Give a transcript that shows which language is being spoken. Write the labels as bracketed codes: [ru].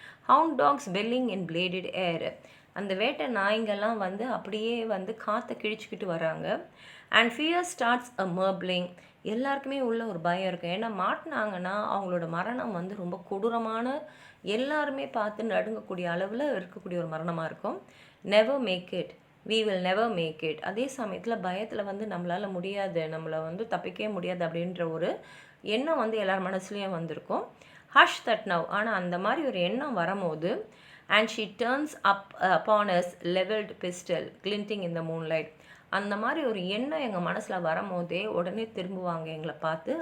[en] hound dogs belling in bladed air, [ta] அந்த வேட்டை நாய்ங்கெல்லாம் வந்து அப்படியே வந்து காற்றை கிழிச்சிக்கிட்டு வராங்க. [en] and fear starts a murmuring, [ta] எல்லாருக்குமே உள்ள ஒரு பயம் இருக்குது. ஏன்னா மாட்டினாங்கன்னா அவங்களோட மரணம் வந்து ரொம்ப கொடூரமான, எல்லாருமே பார்த்து நடுங்கக்கூடிய அளவில் இருக்கக்கூடிய ஒரு மரணமாக இருக்கும். [en] Never make it, we will never make it. [ta] அதே சமயத்தில் பயத்தில் வந்து நம்மளால் முடியாது, நம்மளை வந்து தப்பிக்கவே முடியாது அப்படின்ற ஒரு எண்ணம் வந்து எல்லார் மனசுலேயும் வந்திருக்கும். [en] hush that now, [ta] ஆனால் அந்த மாதிரி ஒரு எண்ணம் வரும்போது [en] and she turns up upon us levelled pistol glinting in the moonlight, [ta] அந்த மாதிரி ஒரு எண்ணம் எங்கள் மனசில் வரும்போதே உடனே திரும்புவாங்க எங்களை பார்த்து.